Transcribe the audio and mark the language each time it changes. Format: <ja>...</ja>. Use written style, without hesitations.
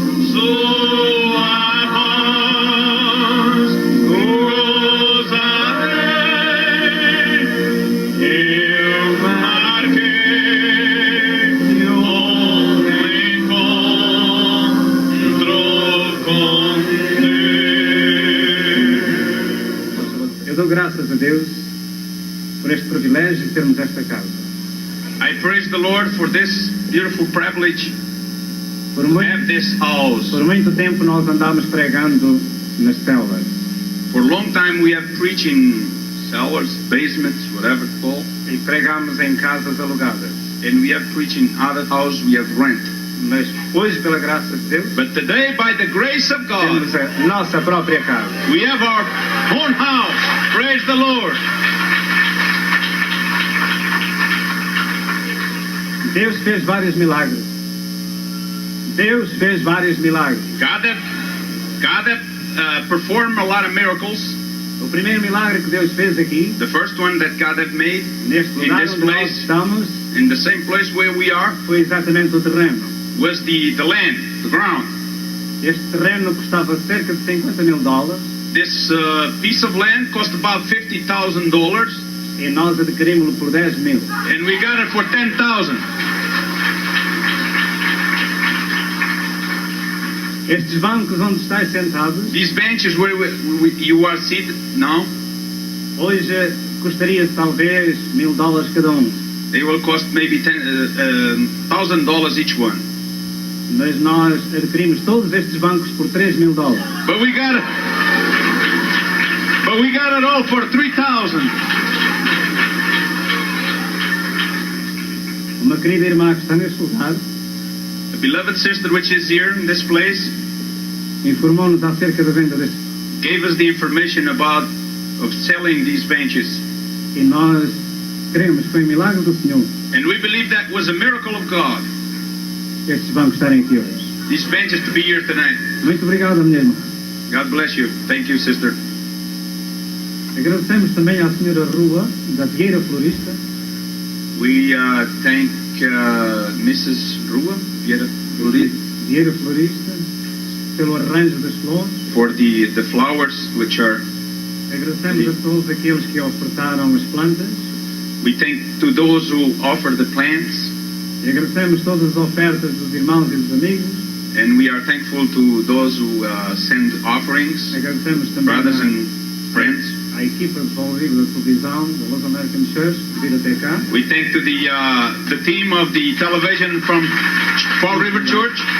<pt>Sua voz gozarei, eu marquei um encontro com Deus. eu dou graças a Deus por este privilégio de termos esta casa.</pt> <en>I praise the Lord for this beautiful privilege</en> <pt>Por</pt> <en>to</en> <pt>muito,</pt> <en>have this house.</en> <pt>por muito tempo nós andámos pregando nas células</pt> <en>For a long time we have preached in cellars, basements, whatever it's called,</en> <pt>e pregamos em casas alugadas.</pt> <en>and we have preached in other houses we have rent.</en> <pt>Mas hoje, pela graça de Deus,</pt> <en>But today, by the grace of God,</en> <pt>temos a nossa própria casa.</pt> <en>we have our own house. Praise the Lord.</en> <pt>Deus fez vários milagres. Deus fez vários milagres.</pt> <en>God have performed a lot of miracles.</en> <pt>O primeiro milagre que Deus fez aqui,</pt> <en>The first one that God have made</en> <pt>neste</pt> <en>in</en> <pt>lugar</pt> <en>this</en> <pt>onde nós</pt> <en>place,</en> <pt>estamos,</pt> <en>in the same place where we are,</en> <pt>foi exatamente o terreno.</pt> <en>was the land, the ground.</en> <pt>Este terreno custava cerca de $50.000</pt> <en>This piece of land cost about $50,000,</en> <pt>e nós adquirimos-lo por 10.000.</pt> <en>and we got it for 10,000.</en> <pt>Estes bancos onde estáis sentados,</pt> <en>These benches where you are seated now,</en> <pt>hoje custaria talvez $1.000 cada um.</pt> <en>they will cost maybe $1,000 each one.</en> <pt>Mas nós adquirimos todos estes bancos por $3.000.</pt> <en>But we got it all for 3,000.</en> <pt>Uma querida irmã que está neste lugar</pt> <en>The beloved sister which is here in this place</en> <pt>informou-nos acerca da venda destes</pt> <en>gave us the information about of selling these benches,</en> <pt>e nós cremos que foi um milagre do Senhor</pt> <en>and we believe that was a miracle of God.</en> <pt>estes bancos estarem aqui hoje.</pt> <en>These benches to be here tonight.</en> <pt>Muito obrigado, minha irmã.</pt> <en>God bless you. Thank you, sister.</en> <pt>Agradecemos também à senhora Rua, da Vieira Florista,</pt> <en>We thank Mrs. Rua Vieira</en> <pt>Vieira Florista, pelo arranjo das flores.</pt> <en>for the flowers which are.</en> <pt>Agradecemos a todos aqueles que ofertaram as plantas</pt> <en>We thank to those who offer the plants,</en> <pt>e agradecemos todas as ofertas dos irmãos e dos amigos.</pt> <en>and we are thankful to those who send offerings,</en> <pt>Agradecemos também</pt> <en>brothers and friends.</en> <pt>à equipa de Fall River da televisão, da Los American Church, de vir até cá.</pt> <en>We thank to the team of the television from Fall River Church.</en>